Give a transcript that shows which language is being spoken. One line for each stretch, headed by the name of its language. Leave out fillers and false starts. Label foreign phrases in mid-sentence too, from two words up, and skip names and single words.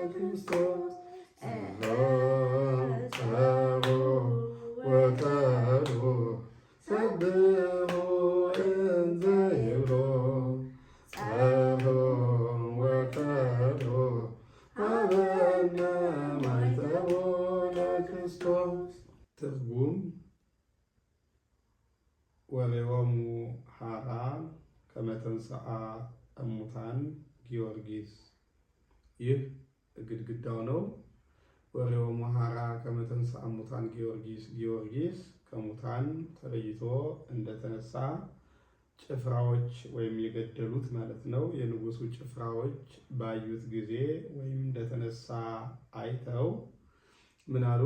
Geez: ክርስቶስ ጸቦ ወተዶ ሰብሖ እንዘ ይብሎ ጸቦ ወተዶ ሀበነ ማይተቦ ለክርስቶስ።
Amharic: ትርጉም
Geez: ወሬዎሙ ሀራ ከመ ተንሥአ እሙታን ጊዮርጊስ።
Amharic: ይህ ግድግዳው ነው።
Geez: ወሬዎሙ ሀራ ከመ ተንሥአ እሙታን ጊዮርጊስ።
Amharic: ጊዮርጊስ ከሙታን ተለይቶ እንደተነሳ ጭፍራዎች ወይም የገደሉት ማለት ነው። የንጉሱ ጭፍራዎች ባዩት ጊዜ ወይም እንደተነሳ አይተው ምን አሉ?